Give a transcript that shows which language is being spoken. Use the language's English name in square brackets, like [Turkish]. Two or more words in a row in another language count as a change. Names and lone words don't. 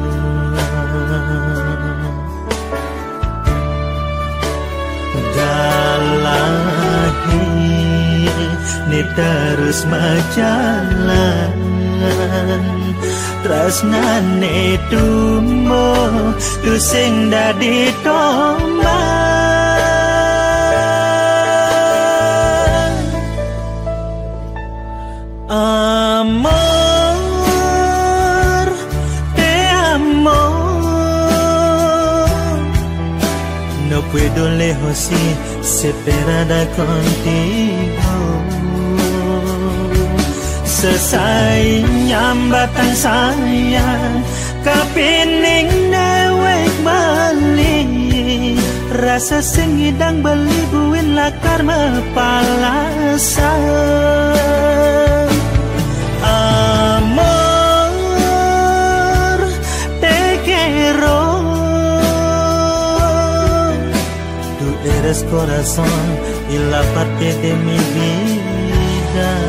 [Balinese] Dalahi Ni terus majalan Tresnane tumbo Tusing dadi [Spanish] tombak Amor, te amo No puedo lejos y separada contigo [Balinese] Sesai nyambatan sayang Kapining dewek balik Rasa sengidang beli buin lakar [Spanish] mepalasan Amor, te quiero Tú eres corazón y la parte de mi vida